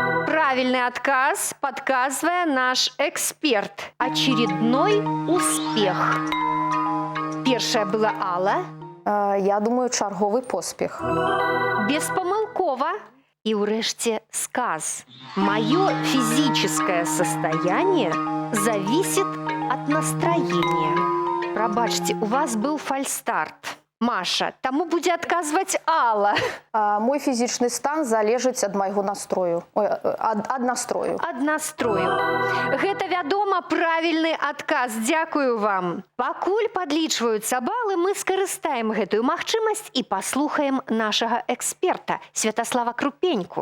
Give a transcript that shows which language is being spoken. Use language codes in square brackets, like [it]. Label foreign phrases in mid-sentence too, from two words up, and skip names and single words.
[ru] правильный отказ, подсказывая наш эксперт. Очередной успех. [be] Першая была Алла. Я думаю, чарговый поспех. Беспомылкова. И урэшце сказ. [ru] Мое физическое состояние зависит от настроения. [be] Пробачьте, у вас был фальстарт. Маша, тому будзе адказваць Алла. Мой фізічны стан залежыць ад майго настрою. Ад настрою. Ад настрою. Гэта, вядома, правільны адказ. Дзякую вам. Пакуль падлічваюцца балы, мы скарыстаем гэтую магчымасць і паслухаем нашага эксперта Святаслава Крупеньку.